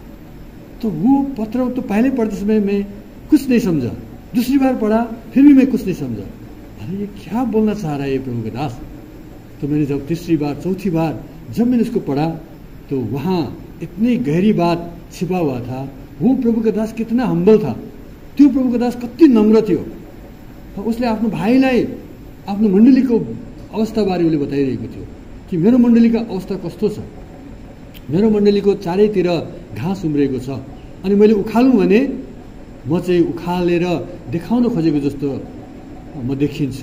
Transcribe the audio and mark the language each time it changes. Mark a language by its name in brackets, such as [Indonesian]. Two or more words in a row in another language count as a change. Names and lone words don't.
[Hindi] तो वो पत्र तो पहले पढ़ते समय मैं कुछ नहीं समझा, दूसरी बार पढ़ा फिर भी मैं कुछ नहीं समझा, अरे ये क्या बोलना चाह रहा है ये प्रभु के दास। तो मैंने जब तीसरी बार चौथी बार जब मैंने उसको पढ़ा तो वहां इतनी गहरी बात छिपा हुआ था। वो प्रभु के दास कितना हम्बल था, [Nepali] त्यो [Hindi] प्रभु के दास [Nepali] कति नम्र थियो। उसले आफ्नो भाइलाई आफ्नो मण्डलीको अवस्थाबारे उसले बताइरहेको थियो कि मेरो मण्डलीको अवस्था कस्तो छ, मेरो मण्डलीको चारैतिर घाँस उम्रेको छ, अनि मैले उखालौँ भने म चाहिँ उखालेर देखाउन खोजेको जस्तो म देखिन्छु।